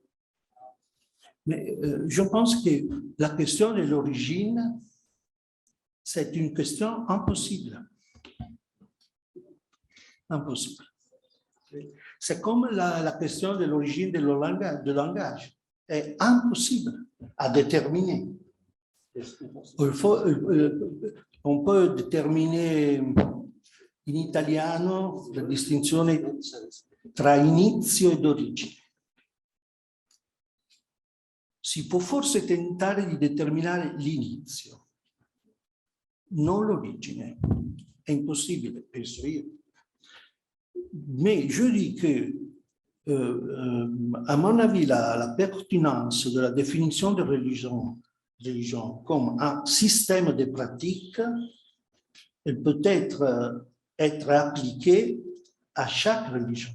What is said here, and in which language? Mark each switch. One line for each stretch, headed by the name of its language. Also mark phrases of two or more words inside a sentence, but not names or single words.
French: Mais je pense que la question de l'origine, c'est une question impossible. Impossible. C'est comme la question de l'origine du langage. C'est impossible à déterminer. On peut déterminer
Italian: in italiano la distinzione tra inizio ed origine. si può forse tentare di determinare l'inizio, non l'origine. È impossibile, penso io.
French: Mais je dis que, à mon avis, la pertinence de la définition de religion comme un système de pratiques, elle peut être appliquée à chaque religion.